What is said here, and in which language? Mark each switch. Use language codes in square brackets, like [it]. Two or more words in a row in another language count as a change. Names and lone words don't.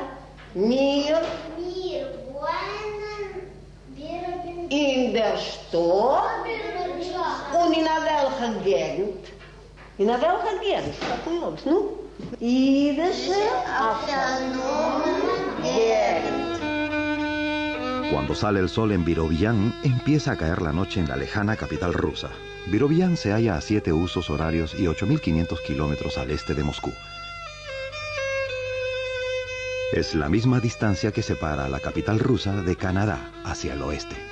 [de] Wir wollen in der Stadt und in welcher Gegend? In welcher Gegend? Nu? Jüdische autonome Gegend. [es] Cuando sale el sol en Birobidzhan, empieza a caer la noche en la lejana capital rusa. Birobidzhan se halla a 7 usos horarios y 8.500 kilómetros al este de Moscú. Es la misma distancia que separa a la capital rusa de Canadá hacia el oeste.